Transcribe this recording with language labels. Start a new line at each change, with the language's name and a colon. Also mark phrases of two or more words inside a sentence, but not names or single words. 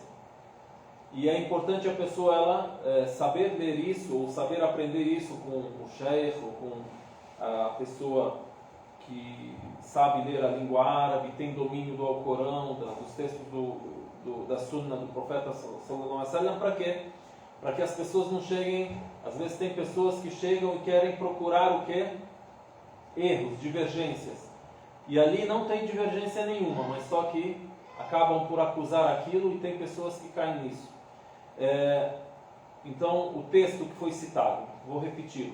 Portuguese: E é importante a pessoa saber ler isso, ou saber aprender isso com o sheikh, ou com a pessoa que sabe ler a língua árabe, tem domínio do Alcorão, dos textos da Sunna do profeta
Arabic: صلى الله عليه وسلم.
Portuguese: Para quê? Para que as pessoas não cheguem... Às vezes tem pessoas que chegam e querem procurar o quê? Erros, divergências. E ali não tem divergência nenhuma, mas só que acabam por acusar aquilo e tem pessoas que caem nisso. Então, o texto que foi citado, vou repetir.